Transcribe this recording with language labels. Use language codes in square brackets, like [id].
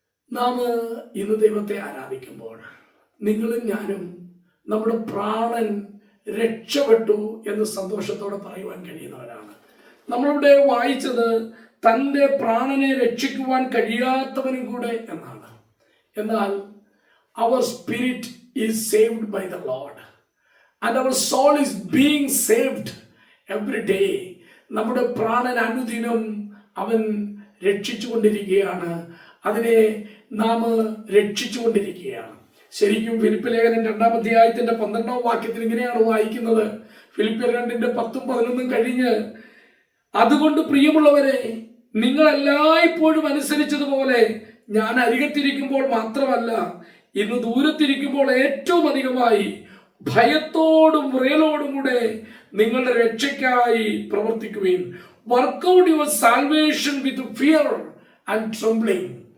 [ml] നാം ഇന്ന് ദൈവത്തെ ആരാധിക്കുമ്പോൾ നിങ്ങളും ഞാനും നമ്മുടെ പ്രാണൻ രക്ഷപ്പെട്ടു എന്ന് സന്തോഷത്തോടെ പറയുവാൻ കഴിയുന്നവരാണ്. നമ്മളിവിടെ വായിച്ചത് തൻ്റെ പ്രാണനെ രക്ഷിക്കുവാൻ കഴിയാത്തവനും കൂടെ എന്നാണ്. എന്നാൽ [en] our spirit is saved by the Lord and our soul is being saved every day. [ml] നമ്മുടെ പ്രാണൻ അനുദിനം അവൻ രക്ഷിച്ചുകൊണ്ടിരിക്കുകയാണ്, അതിനെ നാം രക്ഷിച്ചുകൊണ്ടിരിക്കുകയാണ്. ശരിക്കും ഫിലിപ്പ് ലേഖനം 2-ാം അധ്യായത്തിന്റെ 12-ാം വാക്യത്തിൽ ഇങ്ങനെയാണ് വായിക്കുന്നത്. ഫിലിപ്പിയർ 2:10-11 കഴിഞ്ഞ്, അതുകൊണ്ട് പ്രിയമുള്ളവരെ, നിങ്ങൾ എല്ലായ്പ്പോഴും അനുസരിച്ചതുപോലെ ഞാൻ അരികത്തിരിക്കുമ്പോൾ മാത്രമല്ല, ഇന്ന് ദൂരത്തിരിക്കുമ്പോൾ ഏറ്റവും അധികമായി ഭയത്തോടും വിറയലോടും കൂടെ നിങ്ങളുടെ രക്ഷയ്ക്കായി പ്രവർത്തിക്കുകയും [en] Work out your salvation with fear and trembling.